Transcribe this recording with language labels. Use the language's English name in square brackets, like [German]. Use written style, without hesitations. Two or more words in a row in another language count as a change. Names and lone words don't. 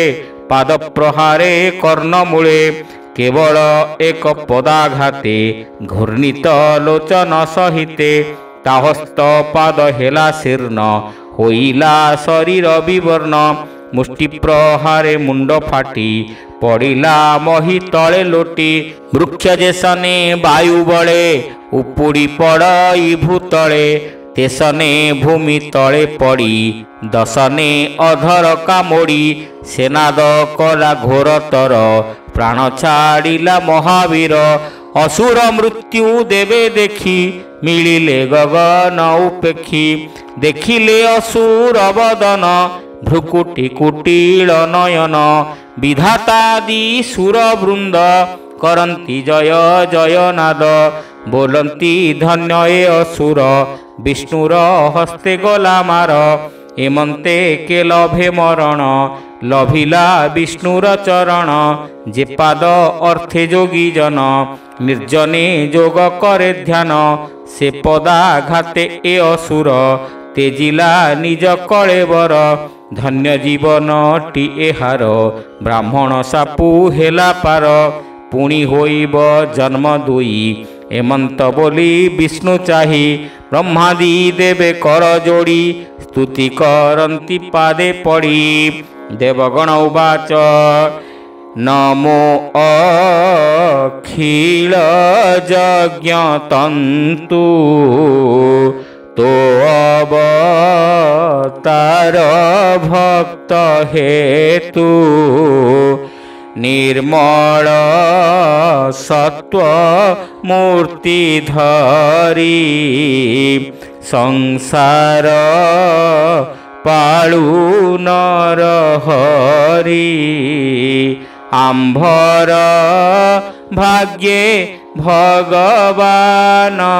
[Odia] ପାଦ ପ୍ରହାରେ କର୍ଣ୍ଣ ମୂଳେ କେବଳ ଏକ ପଦାଘାତେ ଘୂର୍ଣ୍ଣିତ ଲୋଚନ ସହିତେ ତାହସ୍ତ ପାଦ ହେଲା ଶୀର୍ଣ୍ଣ ହୋଇଲା ଶରୀର ବିବର୍ଣ୍ଣ ମୁଷ୍ଟି ପ୍ରହାରେ ମୁଣ୍ଡ ଫାଟି ପଡ଼ିଲା ମହୀ ତଳେ ଲୋଟି ବୃକ୍ଷ ଯେସନେ ବାୟୁ ବଳେ ଉପୁଡ଼ି ପଡ଼ଇ ଭୂତଳେ ତେସନେ ଭୂମି ତଳେ ପଡ଼ି ଦଶନେ ଅଧର କାମୋଡ଼ି ସେନାଦ କଲା ଘୋରତର ପ୍ରାଣ ଛାଡ଼ିଲା ମହାବୀର ଅସୁର ମୃତ୍ୟୁ ଦେବେ ଦେଖି ମିଳିଲେ ଗଗନ ଉପେକ୍ଷି ଦେଖିଲେ ଅସୁର ବଦନ ଭ୍ରୁକୁଟୀ କୁଟିଳ ନୟନ ବିଧାତାଦି ସୁର ବୃନ୍ଦ କରନ୍ତି ଜୟ ଜୟ ନାଦ ବୋଲନ୍ତି ଧନ୍ୟ ଏ ଅସୁର ବିଷ୍ଣୁର ହସ୍ତେ ଗଲା ମାର ଏମନ୍ତେ କେ ଲଭେ ମରଣ ଲଭିଲା ବିଷ୍ଣୁର ଚରଣ ଯେ ପାଦ ଅର୍ଥେ ଯୋଗୀ ଜନ ନିର୍ଜନେ ଯୋଗ କରେ ଧ୍ୟାନ ସେ ପଦାଘାତେ ଏ ଅସୁର ତେଜିଲା ନିଜ କଳେବର ଧନ୍ୟ ଜୀବନ ଟି ଏହାର ବ୍ରାହ୍ମଣ ସାପୁ ହେଲା ପାର ପୁଣି ହୋଇବ ଜନ୍ମ ଦୁଇ ଏମନ୍ତ ବୋଲି ବିଷ୍ଣୁ ଚାହିଁ ବ୍ରହ୍ମାଦି ଦେବେ କର ଯୋଡ଼ି ସ୍ତୁତି କରନ୍ତି ପାଦେ ପଡ଼ି ଦେବଗଣ ଉବାଚ ନମୋ ଅଖିଳ ଯଜ୍ଞ ତନ୍ତୁ ତୋ ଅବତାର ଭକ୍ତ ହେତୁ ନିର୍ମଳ ସତ୍ୱ ମୂର୍ତ୍ତି ଧରି ସଂସାର ପାଳୁ ନର ହରି ଆମ୍ଭର ଭାଗ୍ୟେ ଭଗବାନ